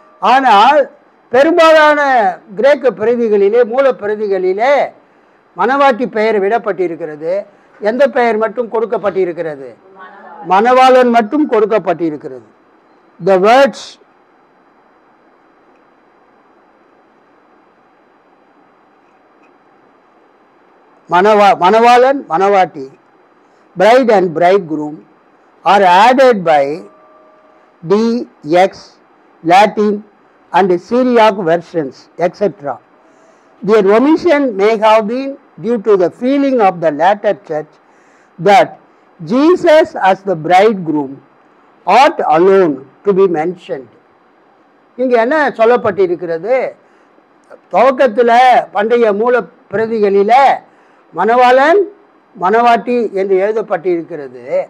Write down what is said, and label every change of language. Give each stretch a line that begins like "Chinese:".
Tamil: ஆனால் பெரும்பாலான கிரேக்க பிரதிகளிலே, மூல பிரதிகளிலே மணவாட்டி பெயர் விடப்பட்டிருக்கிறது. எந்த பெயர் மட்டும் கொடுக்கப்பட்டிருக்கிறது? மணவாளன் மட்டும் கொடுக்கப்பட்டிருக்கிறது.
English: The words
Tamil: மணவாளன் மணவாட்டி,
English: bride and bridegroom are added by DX, Latin and Syriac versions, etc. Their omission may have been due to the feeling of the latter church that Jesus as the bridegroom ought alone to be mentioned.
Tamil: இங்கே என்ன சொல்லப்பட்டிருக்கிறது? துவக்கத்தில் பண்டைய மூல பிரதிகளில் மணவாளன் மணவாட்டி என்று எழுதப்பட்டிருக்கிறது.